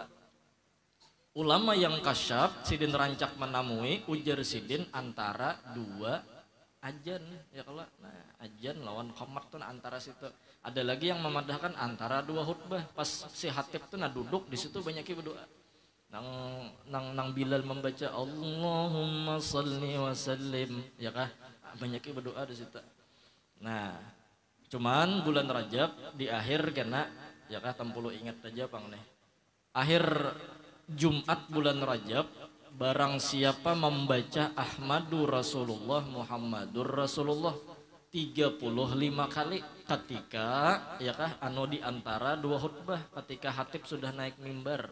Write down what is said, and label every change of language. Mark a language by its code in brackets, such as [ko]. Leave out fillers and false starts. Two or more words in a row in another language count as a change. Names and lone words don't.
[bjn] Ulama yang kasyaf Sidin rancak menamui ujar Sidin antara dua ajan ya kalau ajan lawan khomat tuh antara situ. Ada lagi yang memadahkan antara dua khutbah. Pas si Hatib tuh duduk di situ banyak berdoa. Nang Bilal membaca [ar] اللهم صل وسلم [bjn] ya kah banyak berdoa di situ. Nah, cuman bulan Rajab di akhir kena ya kah tempulu ingat aja pang nih. Akhir Jumat bulan Rajab barang siapa membaca [ar] أحمد رسول الله محمد رسول الله [bjn] 35 kali ketika ya kah anu di antara dua khutbah ketika Hatib sudah naik mimbar.